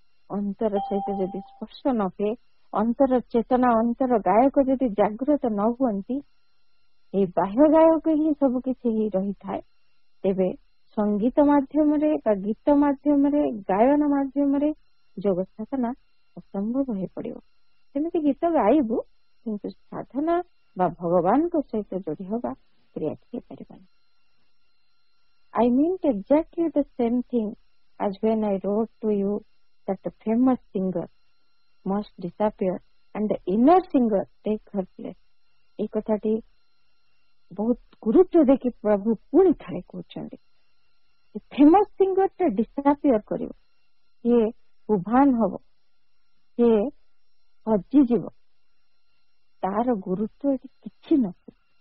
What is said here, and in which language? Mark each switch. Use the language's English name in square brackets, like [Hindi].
[Odia] ଅନ୍ତର ସହିତ ଯଦି ସ୍ପର୍ଶ ନ ହୁଏ, ଅନ୍ତର ଚେତନା, ଅନ୍ତର ଗାୟକ ଯଦି ଜାଗ୍ରତ ନ ହୁଅନ୍ତି, ଏଇ ବାହ୍ୟ ଗାୟକ ହିଁ ସବୁ କିଛି ହିଁ ରହିଥାଏ, ତେବେ ସଙ୍ଗୀତ ମାଧ୍ୟମରେ ବା ଗୀତ ମାଧ୍ୟମରେ, ଗାୟନ ମାଧ୍ୟମରେ ଯୋଗ ସାଧନା ଅସମ୍ଭବ ହେଇପଡିବ। ସେମିତି ଗୀତ ଗାଇବୁ କିନ୍ତୁ ସାଧନା ବା ଭଗବାନଙ୍କ ସହିତ ଯୋଡି ହବା କ୍ରିୟାଟି ହେଇପାରିବନି। [English] I meant exactly the same thing as when I wrote to you that the famous singer must disappear and the inner singer take her place. [Odia] এই কথাটি ବହୁତ ଗୁରୁତ୍ୱ ଦେଇକି ପ୍ରଭୁ ପୁଣି ଥରେ କହୁଛନ୍ତି, ଫେମସ ସିଙ୍ଗର ଟା ଡିସାପିୟର କରିବ, ସିଏ ଉଭାନ ହବ, ସିଏ ହଜିଯିବ, ତାର ଗୁରୁତ୍ୱ ଏଠି କିଛି ନଥିବ।